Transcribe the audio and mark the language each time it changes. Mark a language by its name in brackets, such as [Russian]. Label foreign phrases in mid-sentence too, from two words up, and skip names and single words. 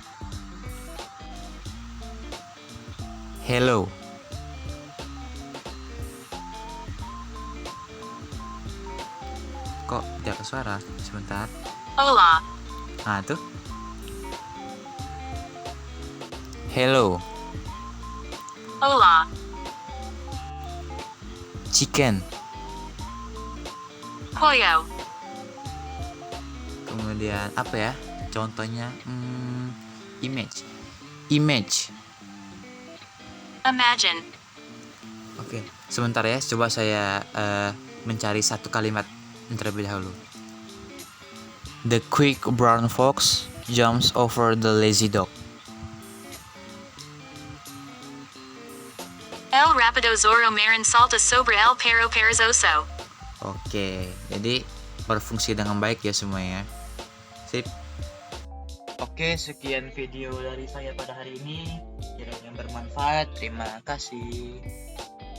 [English] Hello. [Indonesian] Kok tidak ke suara? Sebentar. [Spanish] Hola. [Indonesian] Nah, tuh. Hello. [Spanish] Hola. [English] Chicken. [Spanish] Pollo. [Indonesian] Kemudian apa ya? Contohnya image. [English] Image. Imagine. [Indonesian] Oke, sebentar ya. Coba saya mencari satu kalimat terlebih dahulu. [English] The quick brown fox jumps over the lazy dog. [Spanish] El rapido zorro marin salta sobre el perro perezoso. [Indonesian] Oke, jadi berfungsi dengan baik ya semuanya. Sip. Oke, sekian video dari saya pada hari ini. Kiranya bermanfaat. Terima kasih.